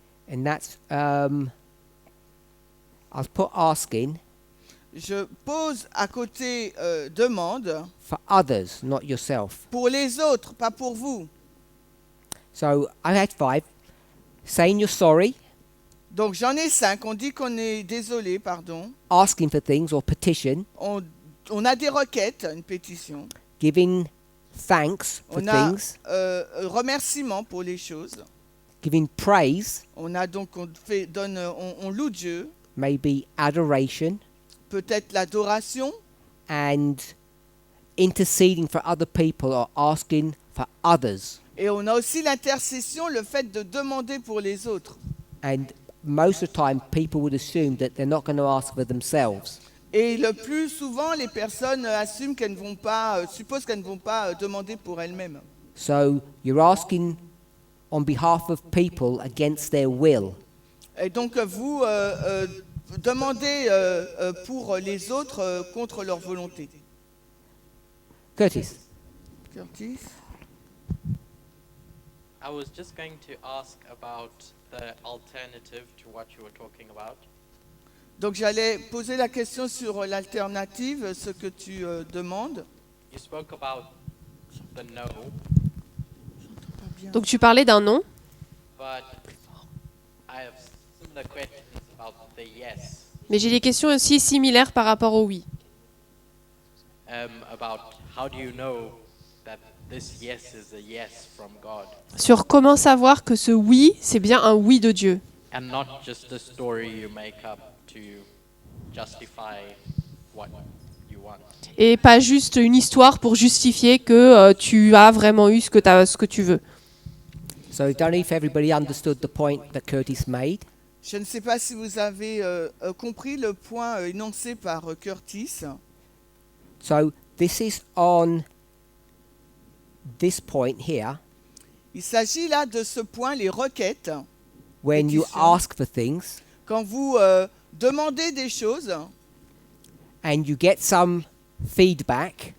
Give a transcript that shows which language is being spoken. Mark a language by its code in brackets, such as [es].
[en] And that's, I'll put asking [fr] Je pose à côté demande [en] for others, not yourself. [fr] pour les autres, pas pour vous. [en] So I had 5. Saying you're sorry, [fr] Donc j'en ai 5. On dit qu'on est désolé, pardon. [en] asking for things or petition, [fr] On a des requêtes, une pétition. [en] giving thanks for [fr] On a [en] things, [fr] remerciement pour les choses. [en] giving praise, [fr] On a donc on loue Dieu, [en] maybe adoration, [fr] peut-être l'adoration, [en] and interceding for other people or asking for others. [fr] et on a aussi l'intercession, le fait de demander pour les autres. [en] And most of the time, people would assume that they're not going to ask for themselves. [fr] Et le plus souvent, les personnes assument qu'elles ne vont pas, supposent qu'elles ne vont pas demander pour elles-mêmes. [en] So you're asking on behalf of people against their will. [fr] Et donc vous demandez pour les autres contre leur volonté. [en] Curtis. [fr] Curtis? [en] I was just going to ask about the alternative to what you were talking about. [fr] Donc j'allais poser la question sur l'alternative, ce que tu demandes. [en] You spoke about the no, [fr] Donc tu parlais d'un non, [en] but I have similar questions about the yes. [fr] mais j'ai des questions aussi similaires par rapport au oui. [en] About how do you know that this yes is a yes from God [fr] Sur comment savoir que ce oui, c'est bien un oui de Dieu. [en] and not just a story you make up to justify what you want. [fr] Et pas juste une histoire pour justifier que tu as vraiment eu ce que tu veux. [en] So I don't know if everybody understood the point that Curtis made. [fr] Je ne sais pas si vous avez compris le point énoncé par Curtis. [en] So this is on this point here, [fr] Il s'agit là de ce point, les requêtes. [en] when you [fr] Pétition. [en] ask for things [fr] Quand vous demandez des choses [en] and you get some feedback,